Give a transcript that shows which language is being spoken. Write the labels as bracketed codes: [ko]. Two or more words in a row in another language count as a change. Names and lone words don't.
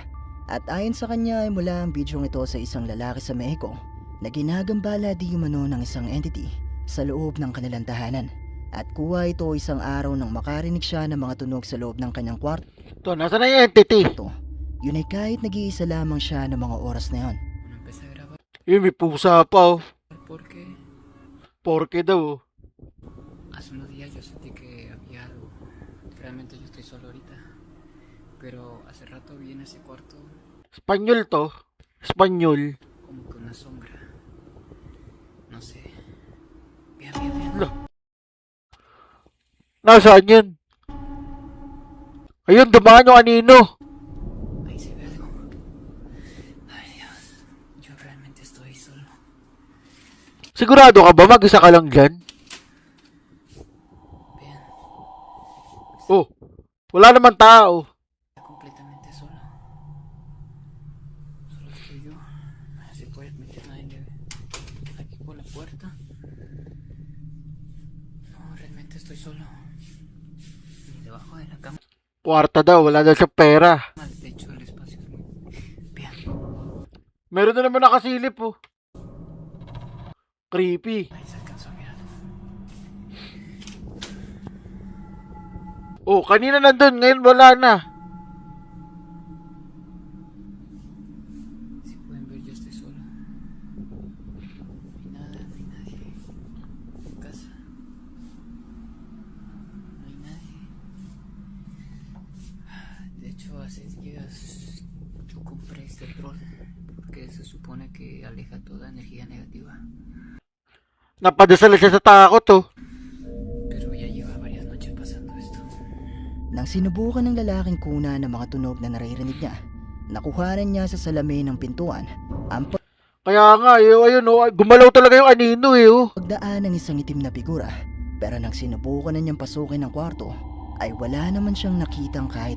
[tl] At ayon sa kanya ay mula ang video ito sa isang lalaki sa Mexico na ginagambala di umano ng isang entity sa loob ng kanilang tahanan. At kuha ito isang araw nang makarinig siya ng mga tunog sa loob ng kanyang kwarto. Ito, nasa na yung entity? Yun ay kahit nag-iisa lamang siya ng mga oras na yon. [es] Empecé a grabar [tl] Yun, may pusa pa oh. [es] porque [tl] Porke daw oh. [es] hace unos días yo sentí que había algo. Realmente yo estoy solo ahorita, pero hace rato vi en ese cuarto [tl] Espanyol to. Espanyol. [es] como que una sombra. No sé. Bien. [tl] Nasaan yun? Ayun, dumaan yung kanino. [es] Ahí se ve algo. Ay Dios, yo realmente estoy solo. [tl] Sigurado ka ba mag-isa ka lang dyan? [es] Bien, [tl] Oh, wala naman tao. [es] estoy completamente solo. Solo estoy yo. Si puedes meter nadie aquí por la puerta. No, realmente estoy solo. Ni debajo de la cama. [tl] Kwarta daw, wala daw siyang pera. [es] El techo del espacio es muy bien. [tl] Meron na naman nakasilip oh. Creepy. [es] Ahí se alcanzó a mirar. [tl] Oh, kanina nandun, ngayon wala na. [es] Si pueden ver, yo estoy solo. No hay nada, no hay nadie en casa. No hay nadie. De hecho, hace días yo compré este troll porque se supone que aleja toda energía negativa. [tl] Napadasal siya sa takot oh. [es] Pero ya lleva varias noches pasando esto. [tl] Nang sinubukan ng lalaking kuna ng mga tunog na naririnig niya, nakuhanan niya sa salamin ng pintuan ang Kaya nga, ayun oh, gumalaw talaga yung anino eh oh. pagdaan ng isang itim na figura. Pero nang sinubukan na niyang pasukin ang kwarto, ay wala naman siyang nakitang kahit